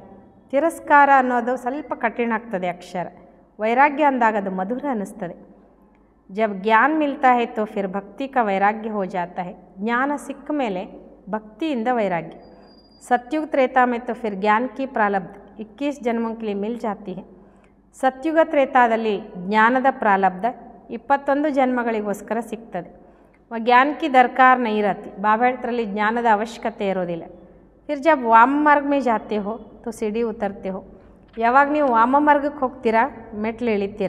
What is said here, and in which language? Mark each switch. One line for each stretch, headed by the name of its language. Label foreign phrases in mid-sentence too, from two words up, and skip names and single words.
Kannada: ತಿರಸ್ಕಾರ ಅನ್ನೋದು ಸ್ವಲ್ಪ ಕಠಿಣ ಆಗ್ತದೆ ಅಕ್ಷರ, ವೈರಾಗ್ಯ ಅಂದಾಗ ಅದು ಮಧುರ ಅನ್ನಿಸ್ತದೆ.
Hindi: जब ज्ञान मिलता है तो फिर भक्ति का वैराग्य हो जाता है.
Kannada: ಜ್ಞಾನ ಸಿಕ್ಕ ಮೇಲೆ ಭಕ್ತಿಯಿಂದ ವೈರಾಗ್ಯ.
Hindi: सतयुग त्रेता में तो फिर ज्ञान की प्रारब्ध 21 ಜನ್ಮೋं के लिए मिल जाती है.
Kannada: ಸತ್ಯುಗ ತ್ರೇತಾದಲ್ಲಿ ಜ್ಞಾನದ ಪ್ರಾರಬ್ಧ 21 ಜನ್ಮಗಳಿಗೋಸ್ಕರ ಸಿಗ್ತದೆ.
Hindi: ज्ञान की दरकार नहीं रहती.
Kannada: ಬಾಬಾ ಹೇಳ್ತಾರಲ್ಲಿ ಜ್ಞಾನದ ಅವಶ್ಯಕತೆ ಇರೋದಿಲ್ಲ.
Hindi: फिर जब वाम मार्ग में जाते हो तो सीढ़ी उतरते हो.
Kannada: ಯಾವಾಗ ನೀವು ವಾಮ ಮಾರ್ಗಕ್ಕೆ ಹೋಗ್ತೀರಾ, ಮೆಟ್ಲು ಇಳಿತೀರಾ.